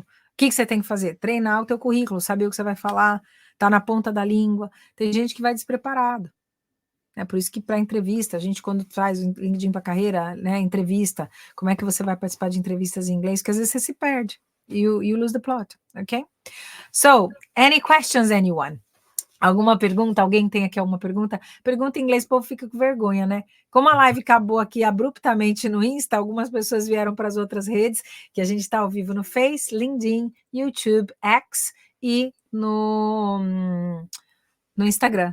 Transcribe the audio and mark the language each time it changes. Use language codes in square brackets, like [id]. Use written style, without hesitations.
[pt] O que você tem que fazer? Treinar o teu currículo, saber o que você vai falar, tá na ponta da língua. Tem gente que vai despreparado. É por isso que para entrevista, a gente quando faz o LinkedIn para carreira, né, entrevista, como é que você vai participar de entrevistas em inglês? Porque às vezes você se perde. [en] You lose the plot, ok? So, any questions, anyone? [pt] Alguma pergunta? Alguém tem aqui alguma pergunta? Pergunta em inglês, o povo fica com vergonha, né? Como a live acabou aqui abruptamente no Insta, algumas pessoas vieram para as outras redes, que a gente está ao vivo no Face, LinkedIn, YouTube, X e no Instagram.